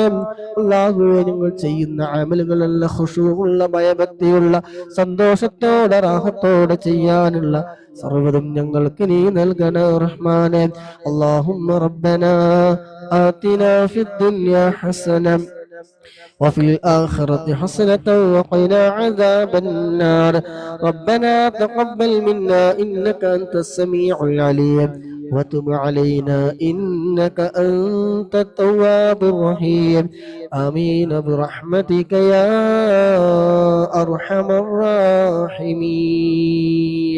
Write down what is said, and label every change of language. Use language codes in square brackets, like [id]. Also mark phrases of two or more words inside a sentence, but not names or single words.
[ml] അല്ലാഹുവേ, ഞങ്ങൾ ചെയ്യുന്ന അമലുകളെല്ലാം ഖുശൂഉള്ള, ഭയഭക്തിയുള്ള, സന്തോഷത്തോടെ റാഹത്തോടെ ചെയ്യാനുള്ള സർവ്വതും ഞങ്ങൾക്ക് നീ നൽകണേ റഹ്മാനെ. [ar] اللهم ربنا آتنا في الدنيا حسنة وفي الآخرة حسنة وقنا عذاب النار. ربنا تقبل منا إنك أنت السميع العليم وتب علينا إنك أنت التواب الرحيم. آمين برحمتك يا أرحم الراحمين.